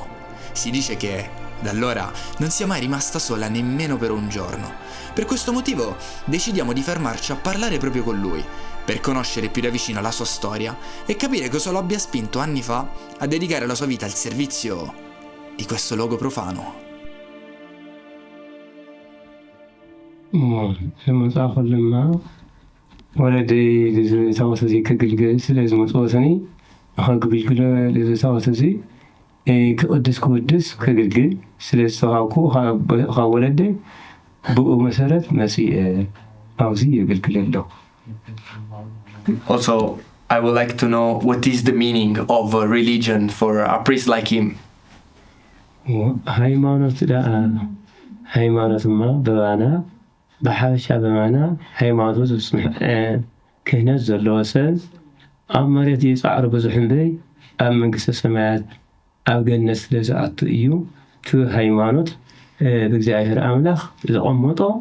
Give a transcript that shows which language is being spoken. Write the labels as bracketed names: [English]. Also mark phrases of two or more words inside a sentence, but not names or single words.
[Italian] Si dice che da allora non sia mai rimasta sola nemmeno per un giorno. Per questo motivo decidiamo di fermarci a parlare proprio con lui, per conoscere più da vicino la sua storia e capire cosa lo abbia spinto anni fa a dedicare la sua vita al servizio di questo luogo profano. [Tigrinya] ወለደይ ዝታወት እዚ ከግልገል ስለ ዝመፅወሰኒ ንኸግልግሎ ዝታወት እዚ ክቅድስ ክውድስ ከግልግል ስለ ዝተዋሃብኩ ካብ ወለደይ ብኡ መሰረት መሲእ ኣብዚ የግልግል ኣለሁ። [English] Also, I would like to know what is the meaning of religion for a priest like him. [Tigrinya] ሃይማኖት ደኣ ሃይማኖትማ በባና ብሓበሻ በማና ሃይማኖት ክህነት ዘለዎ ሰብ ኣብ መሬት ይፃዕሩ ብዙሕ እምበይ ኣብ መንግስተ ሰማያት ኣብ ገነት ስለ ዝኣቱ እዩ። እቲ ሃይማኖት ብእግዚኣብሔር ኣምላኽ ዘቐመጦ